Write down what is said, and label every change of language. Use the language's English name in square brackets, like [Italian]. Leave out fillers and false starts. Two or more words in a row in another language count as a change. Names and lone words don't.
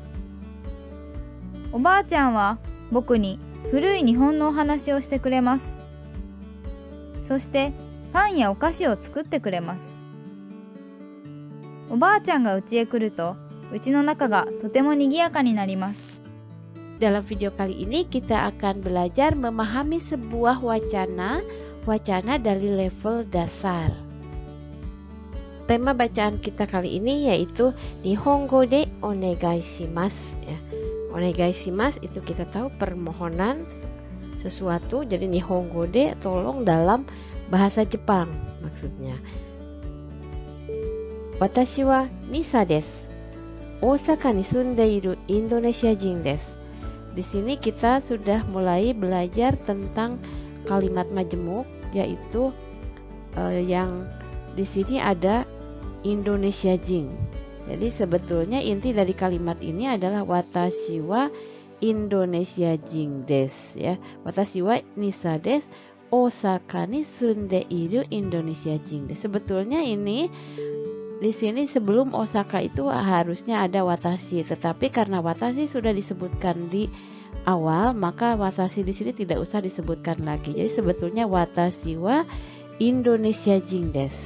[Japanese] おばあちゃんは僕に古い日本のお話をしてくれます。そしてパンやお菓子を作ってくれます。おばあちゃんが家へ来ると、家の中がとても賑やかになります。 [Indonesian] Dalam video kali ini kita akan belajar memahami sebuah wacana dari level dasar. Tema bacaan kita kali ini yaitu [Japanese] 日本語でお願いします [Indonesian] ya. [Japanese] お願いします [Indonesian] itu kita tahu permohonan sesuatu, jadi [Japanese] 日本語で [Indonesian] tolong dalam bahasa Jepang maksudnya. [Japanese] 私はニサです. 大阪に住んでいるインドネシア人です. [Indonesian] Di sini kita sudah mulai belajar tentang kalimat majemuk, yaitu yang di sini ada [Japanese] インドネシア人. [Indonesian] Jadi sebetulnya inti dari kalimat ini adalah [Japanese] 私はインドネシア人です [Indonesian] ya. [Japanese] 私はニサです. 大阪に住んでいるインドネシア人です. [Indonesian] Sebetulnya ini di sini sebelum Osaka itu harusnya ada watashi, tetapi karena watashi sudah disebutkan di awal, maka watashi di sini tidak usah disebutkan lagi. Jadi sebetulnya [Japanese] 私はインドネシア人です.